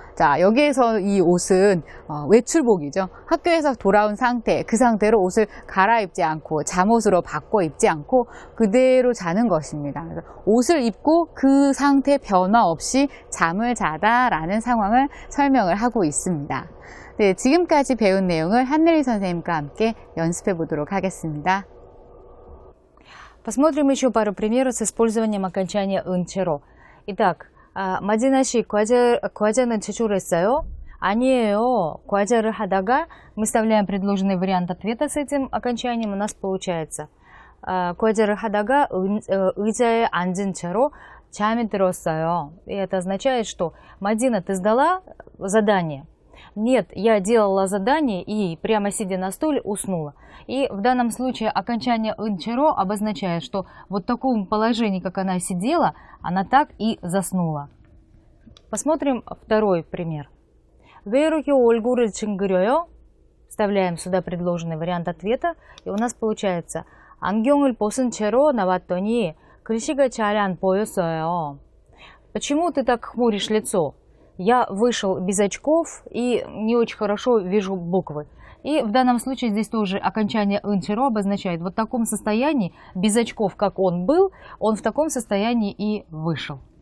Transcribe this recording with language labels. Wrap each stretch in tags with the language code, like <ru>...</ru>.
<ko>자, 여기에서 이 옷은 외출복이죠. 학교에서 돌아온 상태, 그 상태로 옷을 갈아입지 않고 잠옷으로 바꿔 입지 않고 그대로 자는 것입니다. 그래서 옷을 입고 그 상태 변화 없이 잠을 자다라는 상황을 설명을 하고 있습니다. 네, 지금까지 배운 내용을 한내리 선생님과 함께 연습해 보도록 하겠습니다.</ko> <ru>Посмотрим еще пару примеров с использованием окончания «ын-черо».</ru> <ko>Итак, 마디나 씨, 과자는 제출했어요? 아니에요. 과자를 하다가</ko> <ru>мы вставляем предложенный вариант ответа с этим окончанием. У нас получается</ru> <ko>과자를 하다가 의자에 앉은 채로 잠이 들었어요.</ko> <ru>И это означает, что Мадина, ты сдала задание? Нет, я делала задание и прямо сидя на стуле уснула. И в данном случае окончание «ын-черо» обозначает, что вот в таком положении, как она сидела, она так и заснула. Посмотрим второй пример.</ru> <ko>왜 이렇게 얼굴을 징그려요?</ko> <ru>Вставляем сюда предложенный вариант ответа. И у нас получается</ru> <ko>안경을 벗은 채로 나왔더니 글씨가 잘 안 보였어요.</ko> <ru>Почему ты так хмуришь лицо? Я вышел без очков и не очень хорошо вижу буквы. И в данном случае здесь тоже окончание «ын-черо» обозначает вот в таком состоянии, без очков, как он был, он в таком состоянии и вышел.</ru>